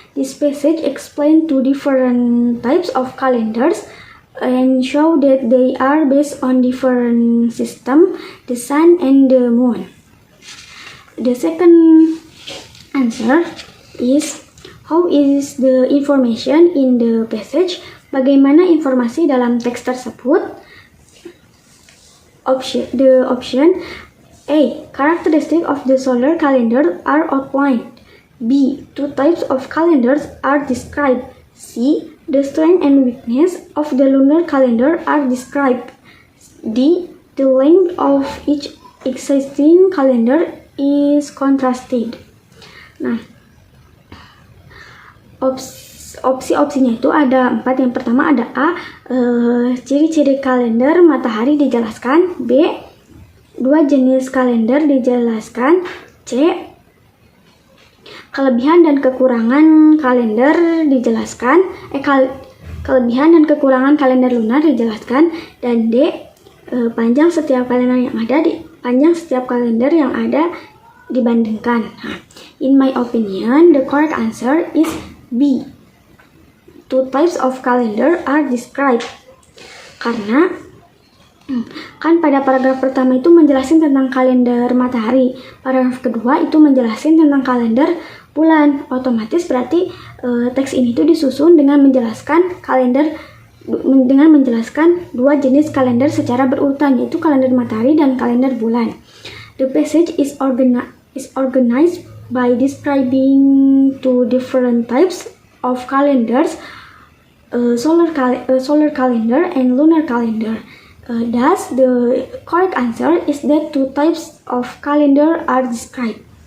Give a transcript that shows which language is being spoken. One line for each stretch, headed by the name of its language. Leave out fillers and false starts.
English: This passage explains two different types of calendars and show that they are based on different system, the sun and the moon. The second answer is, how is the information in the passage?
Indonesian: Bagaimana informasi dalam teks tersebut?
English: The option A. Characteristics of the solar calendar are outlined. B. Two types of calendars are described. C. The strength and weakness of the lunar calendar are described. D. The length of each existing calendar is contrasted.
Indonesian: Nah, opsi-opsinya itu ada 4. Yang pertama ada A. Ciri-ciri kalender matahari dijelaskan. B. 2 jenis kalender dijelaskan. C. Kelebihan dan kekurangan kalender dijelaskan. Kelebihan dan kekurangan kalender lunar dijelaskan. Dan D. Panjang setiap kalender yang ada dibandingkan.
English: Nah, in my opinion, the correct answer is B. Two types of calendar are described.
Indonesian: Karena kan pada paragraf pertama itu menjelaskan tentang kalender matahari, paragraf kedua itu menjelaskan tentang kalender bulan. Otomatis berarti teks ini tuh disusun dengan menjelaskan dua jenis kalender secara berurutan, yaitu kalender matahari dan kalender bulan.
English: The passage is organized by describing two different types of calendars, solar calendar and lunar calendar. Thus, the correct answer is that two types of calendar are described.